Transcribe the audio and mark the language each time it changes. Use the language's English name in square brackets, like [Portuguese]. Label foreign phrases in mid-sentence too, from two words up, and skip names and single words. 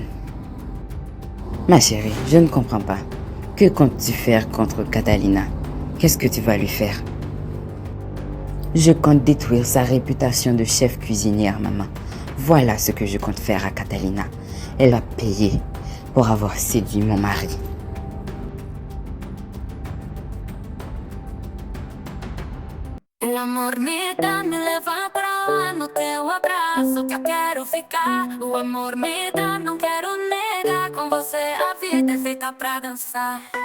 [French] Ma chérie, je ne comprends pas. Que comptes-tu faire contre Catalina? Qu'est-ce que tu vas lui faire? Je compte détruire sa réputation de chef cuisinière, maman. Voilà ce que je compte faire à Catalina. Elle va payer pour avoir séduit mon mari. [Portuguese] Amor me dá, me leva pra lá no teu abraço que eu quero ficar. O amor me dá, não quero negar. Com você a vida é feita pra dançar.